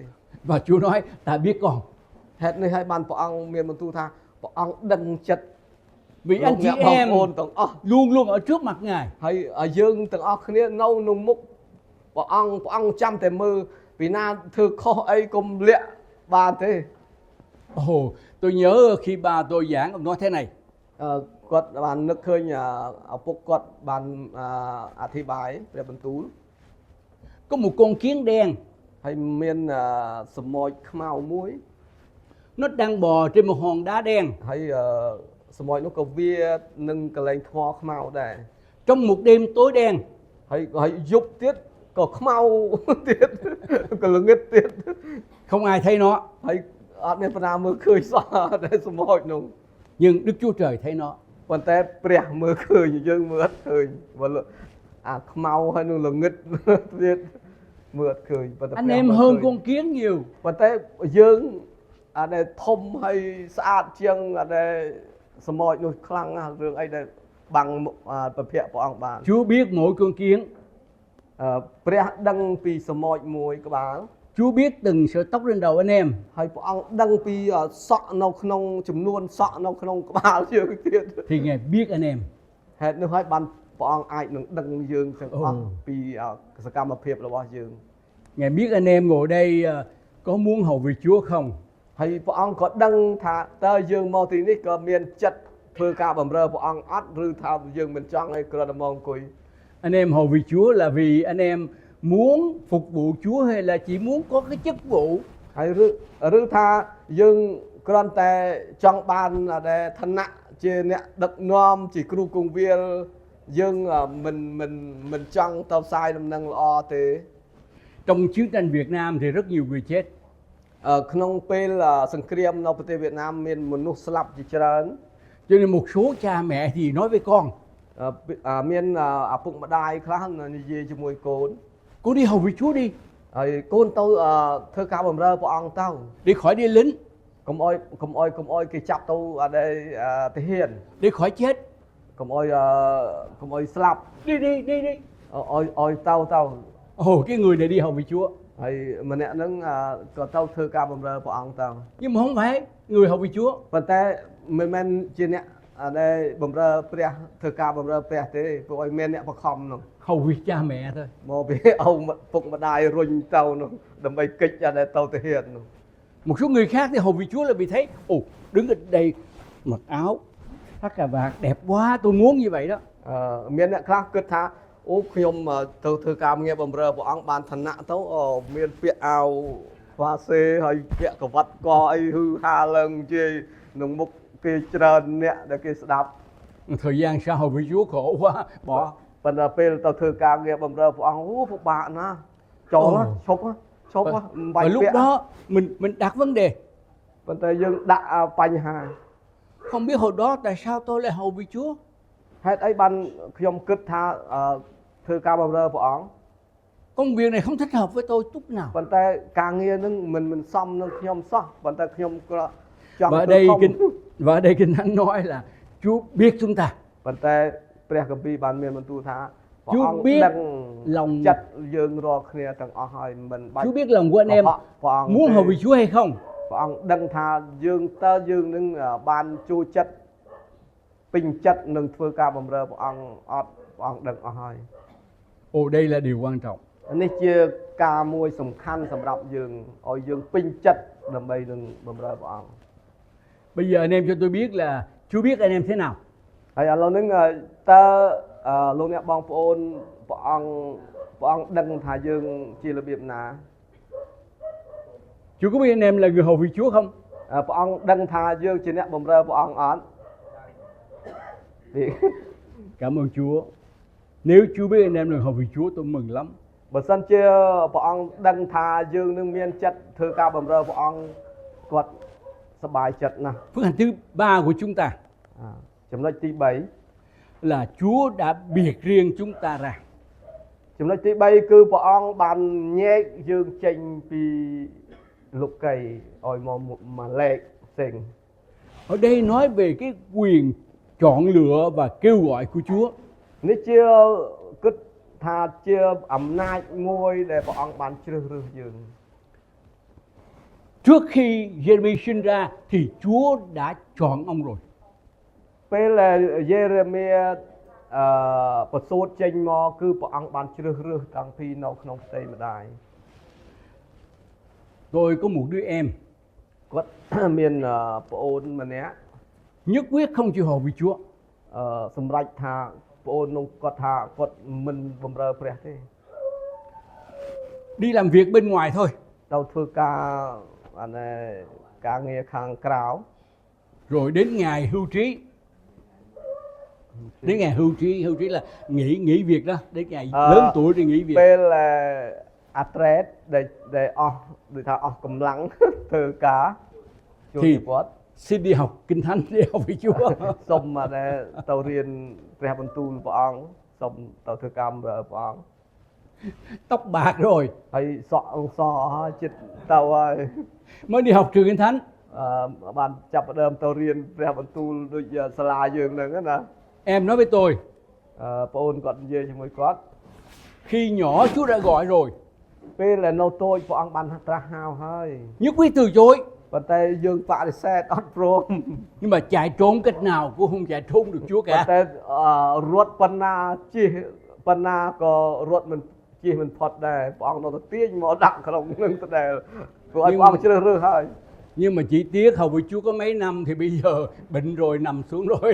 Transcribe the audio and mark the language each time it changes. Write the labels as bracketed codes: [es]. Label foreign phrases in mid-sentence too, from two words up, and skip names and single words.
[vi] Và Chúa nói ta biết con. [km] ហេតុនេះហើយបានព្រះអង្គមានបន្ទូលថាព្រះអង្គដឹងចិត្ត [vi] Vì anh chị [km] បង [vi] em [km] ប្អូនទាំងអស់ [vi] luôn luôn ở trước mặt Ngài. [km] ហើយយើងទាំងអស់គ្នានៅក្នុងមុខព្រះអង្គចាំតែមើលពីណាធ្វើខុសអីកុំលាក់បានទេ [vi] Ồ, tôi nhớ khi ba tôi giảng ông nói thế này. [km] គាត់បាននឹកឃើញឪពុកគាត់បានអធិប្បាយព្រះបន្ទូល [vi] Có một con kiến đen, [km] ហើយមានសមោចខ្មៅមួយ [vi] nó đang bò trên một hòn đá đen. [km] ហើយសមោចនោះក៏វានឹងកលែងថ្មខ្មៅដែរ [vi] Trong một đêm tối đen, [km] ហើយយប់ទៀតក៏ខ្មៅទៀតក៏ល្ងឹតទៀត [vi] không ai thấy nó. [km] ហើយអត់មានបណ្ណាមើលឃើញសោះតែសមោចនោះ [vi] Nhưng Đức Chúa Trời thấy nó. [km] ប៉ុន្តែព្រះមើលឃើញយើងមើលអត់ឃើញបើខ្មៅហើយនឹងល្ងឹតទៀតមើលអត់ឃើញប៉ុន្តែ [vi] Anh em hơn con kiến nhiều. [km] ប៉ុន្តែយើងដែលធំហើយស្អាតជាងដែលសមោចនោះខ្លាំងណាស់រឿងអីដែលបាំងប្រភពព្រះអង្គបាន [vi] Chúa biết mỗi con kiến. [km] ព្រះដឹងពីសមោចមួយក្បាល [vi] Chúa biết từng sợi tóc trên đầu anh em. [km] ហើយព្រះអង្គដឹងពីសក់នៅក្នុងចំនួនសក់នៅក្នុងក្បាលយើងទៀត [vi] Thì Ngài biết anh em. [km] ហេតុនោះហើយបានព្រះអង្គអាចនឹងដឹងយើងទាំងអស់ [vi] Ồ. [km] ពីសកម្មភាពរបស់យើង [vi] Ngài biết anh em ngồi đây có muốn hầu việc Chúa không. [km] ហើយព្រះអង្គក៏ដឹងថាតើយើងមកទីនេះក៏មានចិត្តធ្វើការបម្រើព្រះអង្គអត់ឬថាយើងមិនចង់ឲ្យគ្រាន់តែមកអង្គុយ [vi] Anh em hầu việc Chúa là vì anh em muốn phục vụ Chúa hay là chỉ muốn có cái chức vụ. [km] ហើយឬថាយើងគ្រាន់តែចង់បានដែលឋានៈជាអ្នកដឹកនាំជាគ្រូគង្វាលយើងមិនចង់ទៅផ្សាយដំណឹងល្អទេ [vi] Trong chiến tranh Việt Nam thì rất nhiều người chết. [km] ក្នុងពេលសង្គ្រាមនៅប្រទេសវៀតណាមមានមនុស្សស្លាប់ជាច្រើន [vi] Cho nên một số cha mẹ thì nói với con, [km] មានឪពុកម្ដាយខ្លះនិយាយជាមួយកូន [vi] con đi hầu việc Chúa đi, [km] ហើយកូនទៅធ្វើការបម្រើព្រះអង្គទៅ [vi] để khỏi đi lính, [km] កុំអោយគេចាប់ទៅទាហាន [vi] để khỏi chết. [km] កុំអោយស្លាប់ [vi] Đi đi đi đi. [km] អោយទៅ [vi] Ồ, cái người này đi hầu việc Chúa. [km] ហើយម្នាក់ហ្នឹងក៏ទៅធ្វើការបម្រើព្រះអង្គទៅ [vi] Nhưng mà không phải người hầu việc Chúa. [km] ប៉ុន្តែមិនមែនជាអ្នកដែលបម្រើព្រះធ្វើការបម្រើព្រះទេព្រោះឲ្យមានអ្នកបខំនោះ [vi] Hầu việc cha mẹ thôi. [km] មកពីឪពុកម្ដាយរុញទៅនោះដើម្បីកិច្ចដែលទៅទាហាននោះ [vi] Một số người khác thì hầu việc Chúa là vì thấy, ồ, đứng ở đây mặc áo thắt cà vạt đẹp quá, tôi muốn như vậy đó. [km] មានអ្នកខ្លះគិតថាអូខ្ញុំទៅធ្វើការងារបម្រើព្រះអង្គបានឋានៈទៅមានពាក់អាវវ៉ាសេហើយពាក់ក្រវ៉ាត់កអីហឺហាឡើងជាក្នុងមុខគេច្រើនអ្នកដែលគេស្ដាប់ [vi] Thời gian sau hầu việc Chúa khổ quá, bỏ. [km] ប៉ុន្តែពេលទៅធ្វើការងារបម្រើព្រះអង្គអូពិបាកណាស់ចូលណាឈប់មិនបាច់ [vi] Và lúc [km] ពាក់ [vi] đó mình đặt vấn đề, [km] ប៉ុន្តែយើងដាក់បញ្ហា [vi] không biết hồi đó tại sao tôi lại hầu việc Chúa. [km] ហេតុអីបានខ្ញុំគិតថាធ្វើការបម្រើព្រះអង្គ [vi] Công việc này không thích hợp với tôi chút nào. [km] ប៉ុន្តែការងារហ្នឹងមិនសមនឹងខ្ញុំសោះប៉ុន្តែខ្ញុំក៏ចង់ [vi] Và ở [km] ធ្វើ [vi] đây [km] ធំ [vi] kinh Thánh nói là Chúa biết chúng ta, [km] ប៉ុន្តែព្រះគម្ពីរបានមានបន្ទូលថាព្រះ [vi] Chúa [km] អង្គ [vi] biết [km] ដឹង [vi] lòng [km] ចិត្តយើងរាល់គ្នាទាំងអស់ហើយមិនបាច់ [vi] Chúa biết lòng của anh em [km] ព្រះអង្គ [vi] muốn hầu việc Chúa hay không. [km] ព្រះអង្គដឹងថាយើងនឹងបានចូលចិត្តពេញចិត្តនឹងធ្វើការបម្រើព្រះអង្គអត់ព្រះអង្គដឹងអស់ហើយ [vi] Ồ, đây là điều quan trọng. [km] នេះជាការមួយសំខាន់សម្រាប់យើងឲ្យយើងពេញចិត្តដើម្បីនឹងបម្រើព្រះអង្គ [vi] Bây giờ anh em cho tôi biết là Chúa biết anh em thế nào. [km] ហើយឥឡូវហ្នឹងតើលោកអ្នកបងប្អូនព្រះអង្គដឹងថាយើងជារបៀបណា [vi] Chúa có biết anh em là người hầu việc Chúa không? [km] ព្រះអង្គដឹងថាយើងជាអ្នកបម្រើព្រះអង្គអត់ [vi] Cảm ơn Chúa. Nếu Chúa biết anh em là hầu việc Chúa tôi mừng lắm. [km] បើសិនជាព្រះអង្គដឹងថាយើងនឹងមានចិត្តធ្វើការបម្រើព្រះអង្គគាត់សប្បាយចិត្តណាស់ [vi] Phước hạnh thứ ba của chúng ta [km] ចំណុចទី3 [vi] là Chúa đã biệt riêng chúng ta ra. [km] ចំណុចទី3គឺព្រះអង្គបានញែកយើងចេញពីលោកីឲ្យមកលេខផ្សេង [vi] Ở đây nói về cái quyền chọn lựa và kêu gọi của Chúa. [km] នេះជាគិតថាជាអំណាចមួយដែលព្រះអង្គបានជ្រើសរើសយើង [vi] Trước khi Jeremy sinh ra thì Chúa đã chọn ông rồi. [km] ពេលយេរេមៀប្រសូតចេញមកគឺព្រះអង្គបានជ្រើសរើសតាំងពីនៅក្នុងផ្ទៃម្ដាយ [vi] Tôi có một đứa em [km] គាត់ មានប្អូនម្នាក់ [vi] nhất quyết không chịu hầu việc Chúa. [km] សម្រេចថាប្អូននោះគាត់ថាគាត់មិនបម្រើព្រះទេ [vi] Đi làm việc bên ngoài thôi. [km] ទៅធ្វើការការងារខាងក្រៅ [vi] Rồi đến ngày hưu trí. Đến ngày hưu trí là nghỉ việc đó. Đến ngày lớn tuổi thì nghỉ việc. [km] ពេលអាត្រេតដែលអស់ដូចថាអស់កម្លាំង ធ្វើការជួយជីវិត [vi] Xin đi học kinh thánh để học với Chúa. [km] សូមទៅរៀនព្រះបន្ទូលព្រះអង្គសូមទៅធ្វើការបម្រើព្រះអង្គ [vi] Tóc bạc rồi [km] ហើយសក់អង្សហើយចិត្តទៅហើយ [vi] mới đi học trường kinh thánh. [km] បានចាប់ផ្ដើមទៅរៀនព្រះបន្ទូលដូចសាលាយើងហ្នឹងណា [vi] Em nói với tôi, [km] ប្អូនគាត់និយាយជាមួយគាត់ [vi] khi nhỏ Chúa đã gọi rồi, [km] ពេលដែលនៅតូចព្រះអង្គបានត្រាស់ហៅហើយ [vi] nhất quyết từ chối. [km] ប៉ុន្តែយើងបដិសេធអត់ព្រម [vi] Nhưng mà chạy trốn cách nào cũng không chạy trốn được Chúa [km] ប៉ុន្ [vi] cả. [km] តែរត់ប៉ុណ្ណាជិះប៉ុណ្ណាក៏រត់មិនជិះមិនផុតដែរព្រះអង្គនៅតែទាញមកដាក់ក្នុងនឹងទៅដែរព្រោះឲ្យព្រះអង្គជ្រើសរើសហើយ [vi] Nhưng mà chỉ tiếc hầu với Chúa có mấy năm thì bây giờ bệnh rồi nằm xuống rồi.